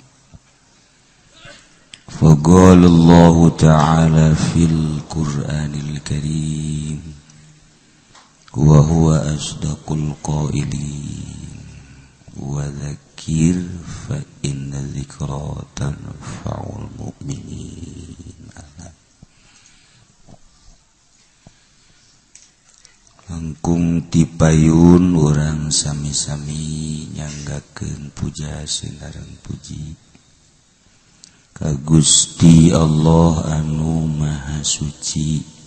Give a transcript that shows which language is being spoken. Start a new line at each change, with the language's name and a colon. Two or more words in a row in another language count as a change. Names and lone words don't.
Arabic: فقال الله تعالى في القرآن الكريم وهو أصدق القائلين وذكر فإن الذكرى تنفع المؤمنين.
Sundanese: Langkung tipayun orang sami-sami nyanggakeun puja sinareng puji ka Gusti Allah anu maha suci